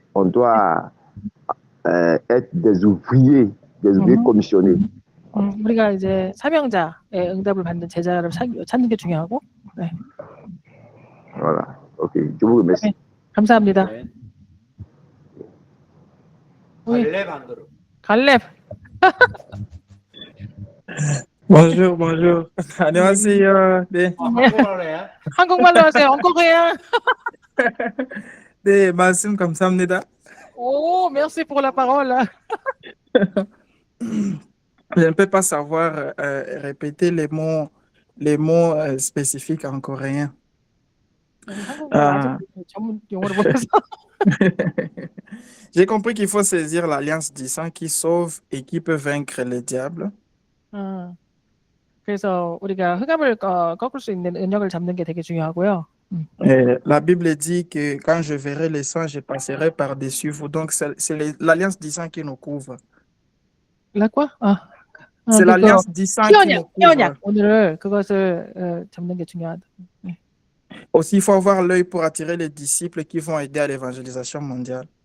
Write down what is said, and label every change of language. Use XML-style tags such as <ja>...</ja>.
<fr>On doit être des ouvriers commissionnés.</fr> <ko>우리가 이제 사명자의 응답을 받는 제자를 찾는 게 중요하고. 네.</ko> <fr>Voilà. Ok. Je vous remercie.</fr> <ko>네. 감사합니다. 네.</ko> <fr>Oui.</fr> <ko>갈렙 안 들어. 갈렙.</ko> <fr>Bonjour, bonjour.</fr> <ko>안녕하세요. 네, 한국말로 해. 한국말로 하세요. 엉거해요. 네, 말씀 감사합니다.</ko> <fr>Oh, merci pour la parole. Je ne peux pas savoir répéter les mots spécifiques en coréen.</fr> <ko>한국말 아직 전문 용어를 몰라서.</ko> <fr>J'ai compris qu'il faut saisir l'alliance du sang qui sauve et qui peut vaincre le diable.</fr> <ko>그래서 우리가 흑암을 꺾을 수 있는 은역을 잡는 게 되게 중요하고요.</ko> <fr>Et la Bible dit que quand je verrai le sang, je passerai par-dessus vous. Donc, c'est l'alliance du sang qui nous couvre. La quoi? C'est l'alliance du sang qui nous couvre.</fr> <ko>피언약. 오늘을 그것을 잡는 게 중요하다.</ko> <fr>Aussi, il faut avoir l'œil pour attirer les disciples qui vont aider à l'évangélisation mondiale.</fr>